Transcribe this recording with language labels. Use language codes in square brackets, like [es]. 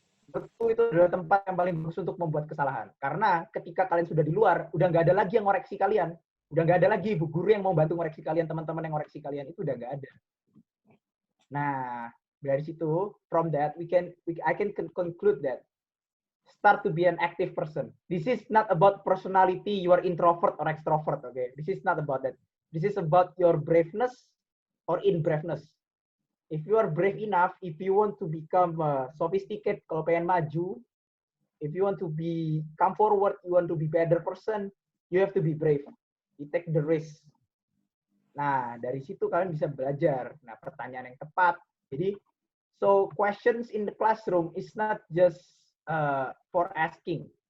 [id] Betul, itu adalah tempat yang paling bagus untuk membuat kesalahan. Karena ketika kalian sudah di luar, udah nggak ada lagi yang ngoreksi kalian. Udah nggak ada lagi ibu guru yang mau bantu ngoreksi kalian, teman-teman yang ngoreksi kalian, itu udah nggak ada. Nah, dari situ, [en] from that, I can conclude that start to be an active person. This is not about personality, you are introvert or extrovert, okay? This is not about that. This is about your braveness or in-braveness. If you are brave enough, if you want to become sophisticated, [id] kalau pengen maju, [en] if you want to come forward, you want to be better person, you have to be brave. You take the risk. [id] Nah, dari situ kalian bisa belajar. Nah, pertanyaan yang tepat. Jadi, [en] so questions in the classroom is not just for asking.